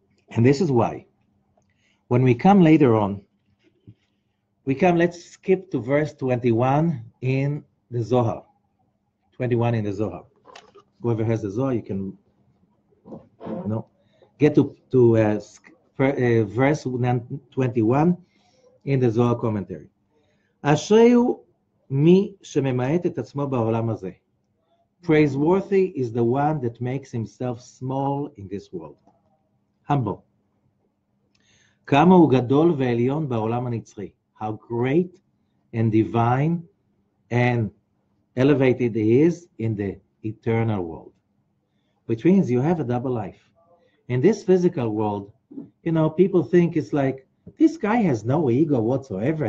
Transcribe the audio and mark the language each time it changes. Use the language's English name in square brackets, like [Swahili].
[English] And this is why. When we come later on, let's skip to verse 21 in the Zohar. 21 in the Zohar. Whoever has the Zohar, you can get to verse 21 in the Zohar commentary. [Hebrew] אשריהו מי שממעט את עצמו בעולם הזה. [English] Praiseworthy is the one that makes himself small in this world. Humble. [Hebrew] כמה הוא גדול ועליון בעולם הנצחי. [English] How great and divine and elevated he is in the eternal world. Which means you have a double life. In this physical world, people think it's like, this guy has no ego whatsoever.